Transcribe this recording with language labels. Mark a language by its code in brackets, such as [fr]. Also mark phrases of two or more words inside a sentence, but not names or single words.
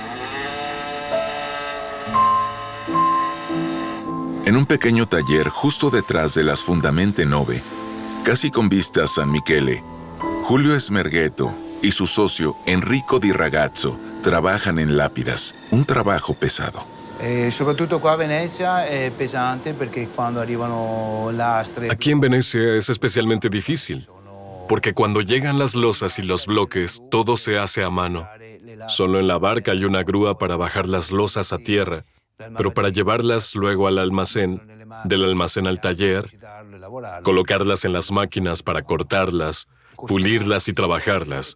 [es] En un pequeño taller justo detrás de las Fundamente Nove, casi con vista a San Michele, Julio Smerghetto y su socio Enrico Di Ragazzo trabajan en lápidas, un trabajo pesado. [it] Soprattutto qua a Venezia è pesante perché quando arrivano lastre... [es] Aquí en Venecia es especialmente difícil, porque cuando llegan las losas y los bloques, todo se hace a mano. Solo en la barca hay una grúa para bajar las losas a tierra, pero para llevarlas luego al almacén, del almacén al taller, colocarlas en las máquinas para cortarlas, pulirlas y trabajarlas.